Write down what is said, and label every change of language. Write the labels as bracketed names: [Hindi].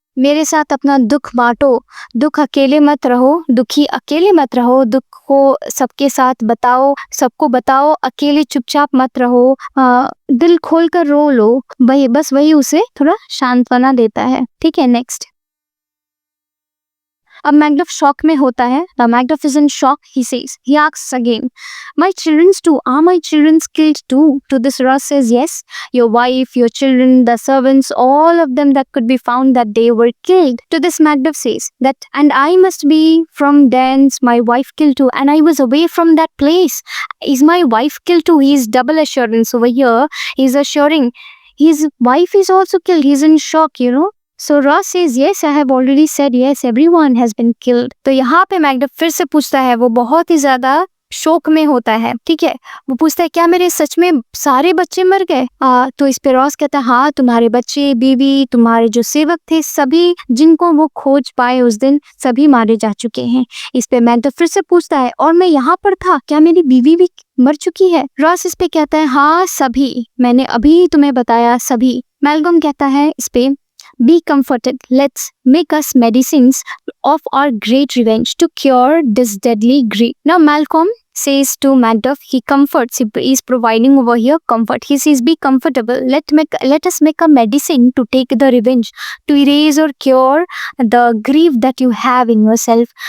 [Hindi] मेरे साथ अपना दुख बांटो, दुख अकेले मत रहो, दुखी अकेले मत रहो, दुख को सबके साथ बताओ, सबको बताओ, अकेले चुपचाप मत रहो, दिल खोल कर रो लो। वही बस वही उसे थोड़ा सांत्वना देता है। ठीक है, नेक्स्ट। अब मैकडफ शॉक में होता है। [English] Macduff is in shock. He says, he asks again, my childrens too, are my childrens killed too? To this Ross says, yes, your wife, your children, the servants, all of them that could be found, that they were killed. To this Macduff says that, and I must be from thence, my wife killed too, and I was away from that place. Is my wife killed too? He is double assurance over here. He is assuring his wife is also killed. He is in shock, you know. So Ross says, yes, I have already said, yes, everyone has been killed. [Hindi] तो यहाँ पे Macduff फिर से पूछता है, वो बहुत ही ज्यादा शोक में होता है। ठीक है, वो पूछता है, क्या मेरे सच में सारे बच्चे मर गए? तो इस पे रॉस कहता है, हाँ, तुम्हारे बच्चे, बीवी, तुम्हारे जो सेवक थे, सभी जिनको वो खोज पाए उस दिन, सभी मारे जा चुके हैं। इस पे मैकडफ फिर से पूछता है, और मैं यहाँ पर था, क्या मेरी बीवी भी मर चुकी है? रॉस इस पे कहता है, हाँ, सभी, मैंने अभी तुम्हें बताया, सभी। मैल्कम कहता है इस पे, [English] be comforted, let's make us medicines of our great revenge to cure this deadly grief. Now Malcolm says to Macduff, he comforts, he is providing over here comfort. He says, be comfortable, let us make a medicine to take the revenge, to erase or cure the grief that you have in yourself.